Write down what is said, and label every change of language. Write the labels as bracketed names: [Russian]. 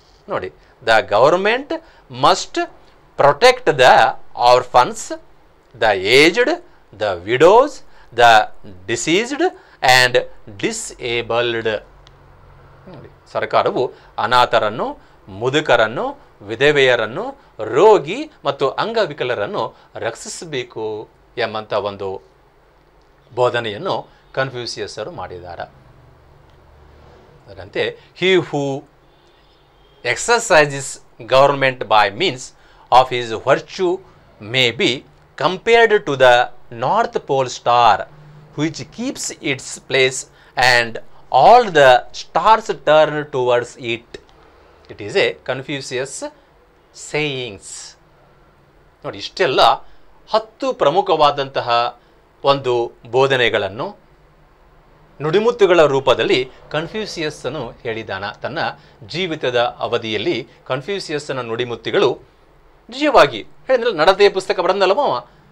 [English] ನೋಡಿ, the government must protect the orphans, the aged, the widows, the diseased and disabled. [Kannada] ನೋಡಿ, ಸರ್ಕಾರವು ಅನಾಥರನ್ನು, ಮುದುಕರನ್ನು, ವಿಧವೆಯರನ್ನು, ರೋಗಿ ಮತ್ತು ಅಂಗವಿಕಲರನ್ನು ರಕ್ಷಿಸಬೇಕು ಎಂಬಂಥ ಒಂದು ಬೋಧನೆಯನ್ನು ಕನ್ಫ್ಯೂಸಿಯಸ್ಸರು ಮಾಡಿದ್ದಾರೆ. [English] ಅದರಂತೆ he who exercises government by means of his virtue may be compared to the North Pole star, which keeps its place and all the stars turn towards it. It is a Confucius sayings. [Kannada] ನೋಡಿ, ಇಷ್ಟೆಲ್ಲ 10 ಪ್ರಮುಖವಾದಂತಹ ಒಂದು ಬೋಧನೆಗಳನ್ನು ನುಡಿಮುತ್ತುಗಳ ರೂಪದಲ್ಲಿ ಕನ್ಫ್ಯೂಸಿಯಸ್ಸನು ಹೇಳಿದಾನ. ತನ್ನ ಜೀವಿತದ ಅವಧಿಯಲ್ಲಿ ಕನ್ಫ್ಯೂಸಿಯಸ್ಸನ ನುಡಿಮುತ್ತುಗಳು ನಿಜವಾಗಿ ಹೇಳಿದ್ರೆ ನಡತೆಯ ಪುಸ್ತಕ ಬರೆದಲ್ಲವ.